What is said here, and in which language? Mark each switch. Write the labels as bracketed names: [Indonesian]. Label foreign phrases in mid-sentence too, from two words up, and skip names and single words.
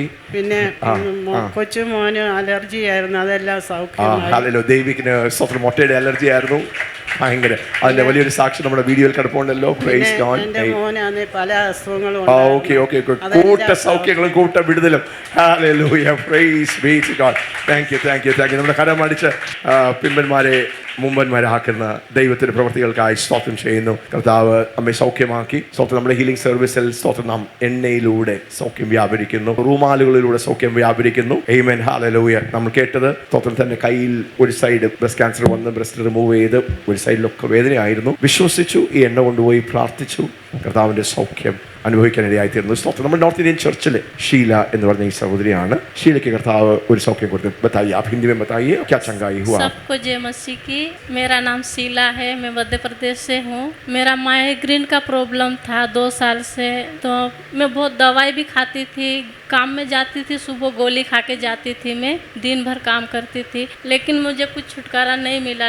[Malayalam] പിന്നെ കൊച്ചുമോന് അലർജി ആയിരുന്നു, അതെല്ലാം സൗഖ്യമായി. ദൈവിക്കിന് സ്വന്തം മുട്ടയുടെ അലർജി ആയിരുന്നു, ഭയങ്കര. അതിന്റെ വലിയൊരു സാക്ഷി നമ്മുടെ വീഡിയോയിൽ കിടപ്പുണ്ടല്ലോ. [English] Praise God. [Malayalam] പല അസുഖങ്ങളും കൂട്ട സൗഖ്യങ്ങളും കൂട്ട വിടുതലും. ഹല്ലേലൂയ. [English] Praise be to God. Thank you, thank you, thank you. [Malayalam] നമ്മുടെ കരമടിച്ച് പിമ്പന്മാരെ മുമ്പന്മാരാക്കുന്ന ദൈവത്തിന്റെ പ്രവൃത്തികൾക്കായി സ്തോത്രം ചെയ്യുന്നു. കർത്താവ് അമ്മയെ സൗഖ്യമാക്കി. സ്തോത്രം. നമ്മുടെ [English] healing service [Malayalam] സ്തോത്രം നാം എണ്ണയിലൂടെ സൗഖ്യം വ്യാപരിക്കുന്നു, റൂമാലുകളിലൂടെ സൗഖ്യം വ്യാപരിക്കുന്നു. ആമേൻ. ഹല്ലേലൂയ. നമ്മൾ കേട്ടത് സ്തോത്രം തന്നെ കയ്യിൽ ഒരു [English] side breast cancer [Malayalam] വന്ന് [English] breast remove [Malayalam] ചെയ്ത് ഒരു സൈഡിലൊക്കെ വേദനയായിരുന്നു. വിശ്വസിച്ചു, ഈ എണ്ണ കൊണ്ടുപോയി പ്രാർത്ഥിച്ചു, കർത്താവിന്റെ സൗഖ്യം അനുഭവിക്കാനിടയായിത്തീർന്നു. സ്തോത്രം. നമ്മുടെ [English] North Indian church [Malayalam] ഷീല എന്ന് പറഞ്ഞ ഈ സഹോദരിയാണ്. ഷീലയ്ക്ക് കർത്താവ് ഒരു സൗഖ്യം കൊടുത്തു. [Hindi] बताइए, आप हिंदी में बताइए क्या चंगाई हुआ? सबको जय मसीह की। मेरा नाम शीला है, मैं मध्य प्रदेश से हूँ। मेरा माइग्रेन का प्रॉब्लम था 2 साल से, तो मैं बहुत दवाई भी खाती थी, काम में जाती थी, सुबह गोली खा के जाती थी, मैं दिन भर काम करती थी, लेकिन मुझे कुछ छुटकारा नहीं मिला।